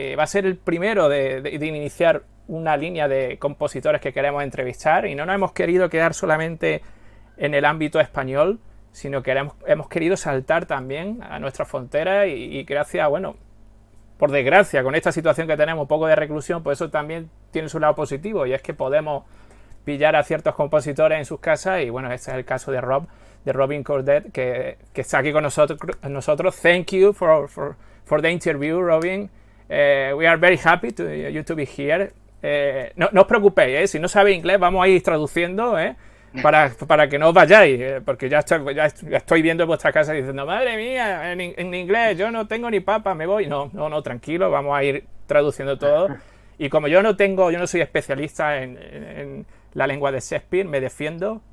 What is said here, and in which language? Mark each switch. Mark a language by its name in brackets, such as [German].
[Spanish] Va a ser el primero de iniciar una línea de compositores que queremos entrevistar y no nos hemos querido quedar solamente en el ámbito español, sino que hemos querido saltar también a nuestras fronteras y gracias, bueno, por desgracia, con esta situación que tenemos, un poco de reclusión, pues eso también tiene su lado positivo, y es que podemos pillar a ciertos compositores en sus casas, y bueno, este es el caso de Robin Coudert, que está aquí con nosotros. [English] Thank you for the interview, Robin. We are very happy to be here. [Spanish] No os preocupéis, si no sabéis inglés, vamos a ir traduciendo, para que no os vayáis, porque ya estoy viendo en vuestra casa diciendo, madre mía, en inglés, yo no tengo ni papa, me voy. No, tranquilo, vamos a ir traduciendo todo. Y como yo no soy especialista en la lengua de Shakespeare, me defiendo.